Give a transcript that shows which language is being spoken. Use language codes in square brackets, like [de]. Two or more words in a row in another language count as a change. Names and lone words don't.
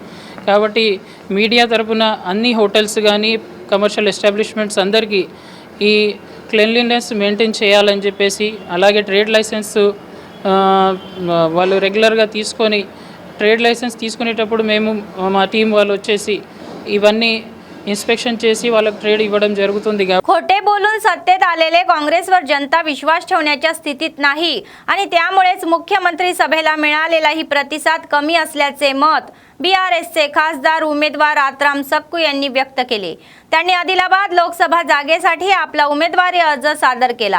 [te] కాబట్టి మీడియా తరపున అన్ని హోటల్స్ కానీ [en] commercial establishments [te] అందరికీ ఈ [en] cleanliness maintain [te] చేయాలని చెప్పేసి, అలాగే [en] trade license [te] వాళ్ళు రెగ్యులర్గా తీసుకొని [en] trade license [te] తీసుకునేటప్పుడు మేము మా టీం వాళ్ళు వచ్చేసి ఇవన్నీ इन्स्पेक्शन చేసి వాళ్ళకి ట్రేడ్ ఇవ్వడం జరుగుతుంది. [mr] खोटे बोलून सत्तेत आलेले काँग्रेसवर जनता विश्वास ठेवण्याच्या स्थितीत नाही आणि त्यामुळेच मुख्यमंत्री सभेला मिळालेला ही प्रतिसाद कमी असल्याचे मत बीआरएसचे खासदार उमेदवार आत्राम सक्कू यांनी व्यक्त केले. त्यांनी आदिलाबाद लोकसभा जागेसाठी आपला उमेदवारी अर्ज सादर केला.